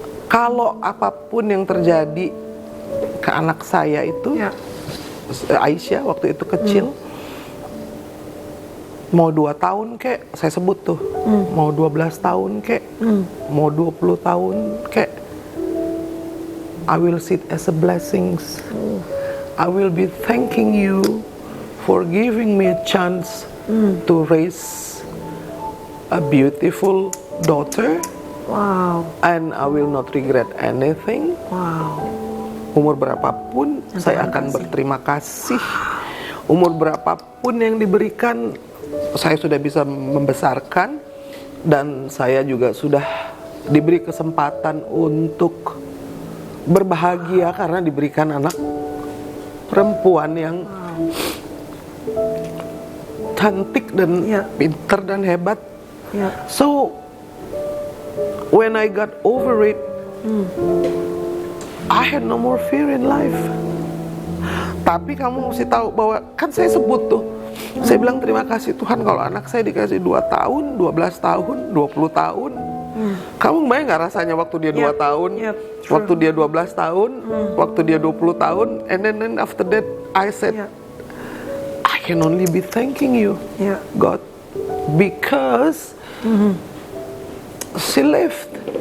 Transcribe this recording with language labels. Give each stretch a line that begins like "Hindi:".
Indonesian: Kalau apapun yang terjadi ke anak saya itu, Aisyah waktu itu kecil, mau 2 tahun kek, saya sebut tuh, mau 12 tahun kek, mau 20 tahun kek,
English: I will see it as a blessings. I will be thanking you for giving me a chance to raise a beautiful daughter. Wow. And I will not regret anything. Wow.
Indonesian: Umur berapapun saya akan berterima kasih. Umur berapapun yang diberikan, saya sudah bisa membesarkan, dan saya juga sudah diberi kesempatan untuk berbahagia karena diberikan anak perempuan yang cantik dan pintar dan hebat.
English: So when I got over it, I had no more fear in life.
Indonesian: Tapi kamu mesti tahu bahwa kan saya sebut tuh, saya bilang terima kasih Tuhan kalau anak saya dikasih 2 tahun, 12 tahun, 20 tahun. Kamu bayang gak rasanya waktu dia 2 tahun, waktu dia 12 tahun, waktu dia 20 tahun,
English: and then after that I said, I can only be thanking you, God, because she lived.